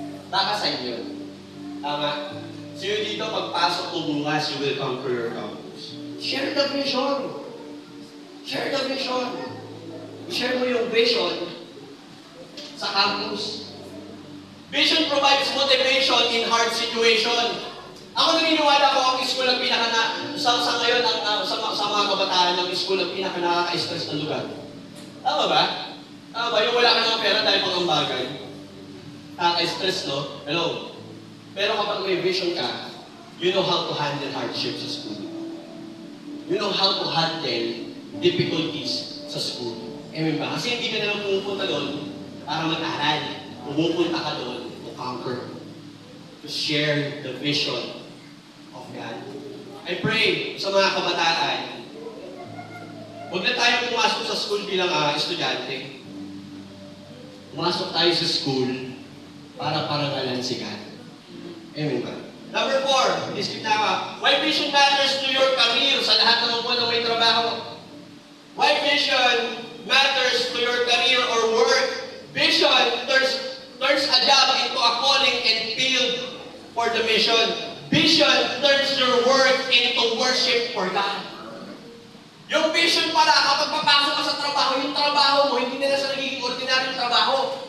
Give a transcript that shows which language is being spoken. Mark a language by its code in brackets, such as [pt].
[tl] Baka sign yun. Tama? So yun dito, pagpasok mo bukas, [en] you will conquer your campus. Share the vision. Share the vision. [tl] Share mo yung vision sa campus. [en] Vision provides motivation in hard situation. [tl] Ako naniniwala ko ang school ang sa ngayon, sa mga kabataan, ang school ang nakaka-stress ng lugar. Tama ba? Tama ba? Yung wala ka ng pera dahil pang ambagay. Nakaka-stress, no? Hello? Pero kapag may vision ka, [en] you know how to handle hardships sa school. You know how to handle difficulties sa school. Amen ba? [tl] Kasi hindi ka nalang pumupunta doon para mag-aral. Pumupunta ka doon [en] to conquer. To share the vision of God. [tl] I pray sa mga kabataan, huwag na tayo pumasok sa school bilang estudyante. Pumasok tayo sa school para parangalan si God. Amen ba? Number 4, skip na ka. [en] Why vision matters to your career [tl] sa lahat ng mga may trabaho? [en] Why vision matters to your career or work? Vision turns a job into a calling and field for the mission. Vision turns your work into worship for God. [tl] Yung vision pala, kapag papasok ka sa trabaho, yung trabaho mo, hindi na sa nagiging ordinaryong trabaho.